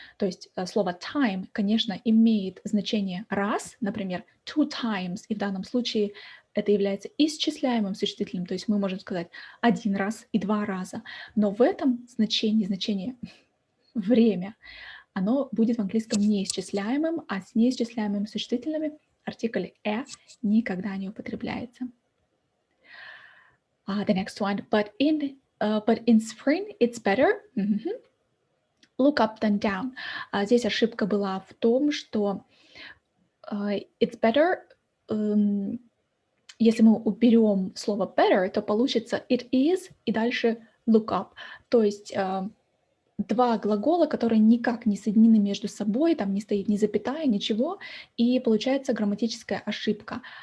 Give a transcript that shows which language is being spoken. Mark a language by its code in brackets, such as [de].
[ru] То есть слово time, конечно, имеет значение раз, например, [en] two times, [ru] и в данном случае это является исчисляемым существительным, то есть мы можем сказать один раз и два раза. Но в этом значение время, оно будет в английском неисчисляемым, а с неисчисляемыми существительными артикль никогда не употребляется. [en] The next one. But in But in spring it's better. Look up than down. [ru] Здесь ошибка была в том, что [en] it's better, [ru] если мы уберем слово better, то получится [en] it is [ru] и дальше [en] look up. [ru] То есть два глагола, которые никак не соединены между собой, там не стоит ни запятая, ничего, и получается грамматическая ошибка.